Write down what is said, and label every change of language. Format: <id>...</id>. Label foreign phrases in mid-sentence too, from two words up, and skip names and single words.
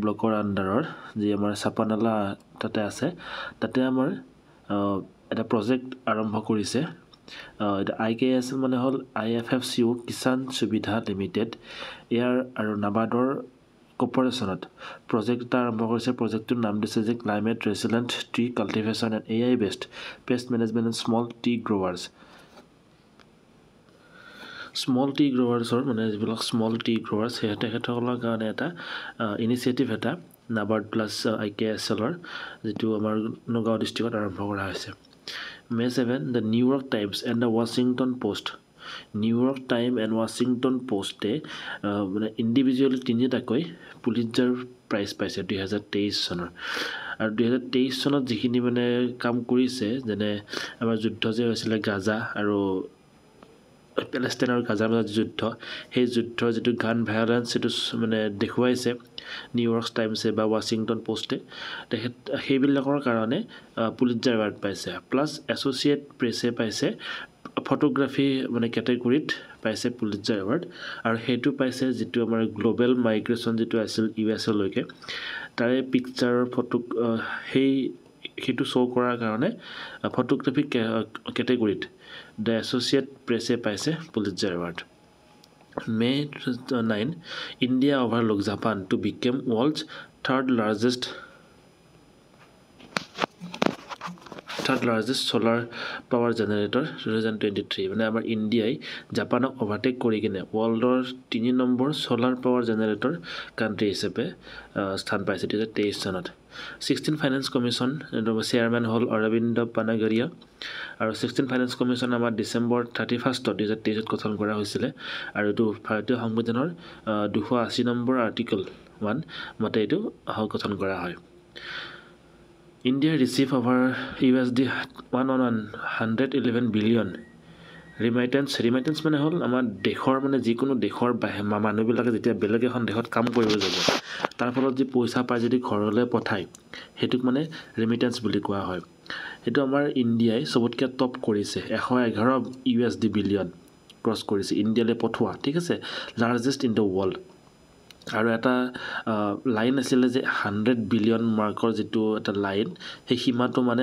<as>ব্লকৰ আণ্ডাৰৰ যি আমাৰ চাপানালা তাতে আছে তাতে আমাৰ এটা প্ৰজেক্ট আৰম্ভ কৰিছে IKSL মানে হল IFFCO কিষাণ সুবিধা লিমিটেড ইয়াৰ আৰু নাবাৰ্ডৰ কোঅপাৰেচনত প্ৰজেক্ট এটা আৰম্ভ কৰিছে প্ৰজেক্টটোৰ নাম দিছে যে</as> <en>climate resilient tree cultivation and AI based pest management and small tea growers small tea growers</en> <as>মানে যিবিলাক</as> <en>small tea growers</en> <as>তেখেতসকলৰ কাৰণে এটা ইনিচিয়েটিভ এটা নাবাৰ্ড প্লাছ IKSLৰ যিটো আমাৰ নগাঁও ডিষ্ট্ৰিক্টত আৰম্ভ কৰা হৈছে</as> <en>May 7, the New York Times and the Washington Post.</en> <as>New York Times and Washington Post individually তিনিটাকৈ পুলিটজাৰ প্ৰাইজ পাইছে 2023 চনৰ আৰু 2023 চনত যিখিনি মানে কাম কৰিছে যেনে আমাৰ যুদ্ধ যে হৈছিল গাজা আৰু পেলেষ্টাইন আৰু গাজাৰ মাজত যুদ্ধ সেই যুদ্ধৰ যেটো</as> <en>gun violence</en> <as>সেটো মানে দেখুৱাইছে নিউয়ৰ্ক টাইমছে বা ৱাশ্বিংটন পোষ্টে সেইবিলাকৰ কাৰণে পুলিটজাৰ এৱাৰ্ড পাইছে প্লাছ এছ'চিয়েট প্ৰেছে পাইছে ফটোগ্ৰাফি মানে কেটেগৰীত পাইছে পুলিটজাৰ এৱাৰ্ড আৰু হেতু পাইছে যেটো আমাৰ</as> <en>global migration</en> <as>যেটো আছিল USA লৈকে তাৰে পিকচাৰৰ ফটো হেতু শো কৰাৰ কাৰণে</as> <en>photography category</en> <as>The Associate Press paise Pulitzer Award.</as> <en>May 9, India overlooks Japan to become world's third largest solar power generator 2023.</en> <as>মানে আমাৰ ইন্ডিয়াই জাপানক ওভাৰটেক কৰি কিনে ওয়াৰ্ল্ডৰ 3 নম্বৰ</as> <en>solar power generator country</en> <as>হিচাপে স্থান পাইছে 2023 চনত 16</as> <en>finance commission chairman</en> <as>হল অৰবিন্দ পানাগৰিয়া আৰু 16</as> <en>finance commission</en> <as>আমাৰ ডিসেম্বৰ 31 2023 গঠন কৰা হৈছিল আৰু এটো ভাৰতীয় সংবিধানৰ 280 নম্বৰ আৰ্টিকল 1 মতে এটো গঠন কৰা হয়</as> <en>India received over USD 111 billion remittance</en> <as>মানে হল আমাৰ দেশৰ মানে যিকোনো দেশৰ মানুহবিলাকে যেতিয়া বেলেগ এখন দেশত কাম কৰিব যাব তাৰ ফলত যে পইচা পাই যদি ঘৰলৈ পঠায় হেতুক মানে ৰেমিটেন্স বুলি কোৱা হয় এটো আমাৰ ইন্ডিয়াই সবতকে টপ কৰিছে 111 USD বিলিয়ন ক্ৰছ কৰিছে ইন্ডিয়ালে পঠোৱা ঠিক আছে</as> <en>largest in the world</en> <as>আৰু এটা লাইন আছিল যে 100</as> <en>billion mark</en> <as>যেটো এটা লাইন সেই সীমাটো মানে</as>